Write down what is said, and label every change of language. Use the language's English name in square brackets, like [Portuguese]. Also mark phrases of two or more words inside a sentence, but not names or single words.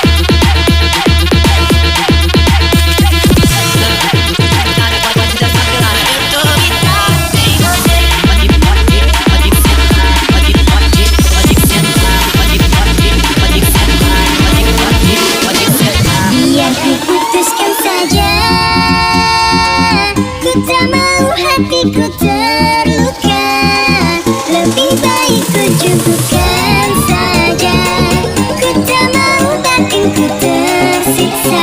[Portuguese] Cara, pode dançar pela área. Eu tô ligado em você. Pode sentar, pode sentar, pode sentar, pode sentar. [Indonesian] Biar ku putuskan saja, ku tak mau hatiku terluka. Lebih baik ku cukupkan saja, ku tak mau batinku tersiksa.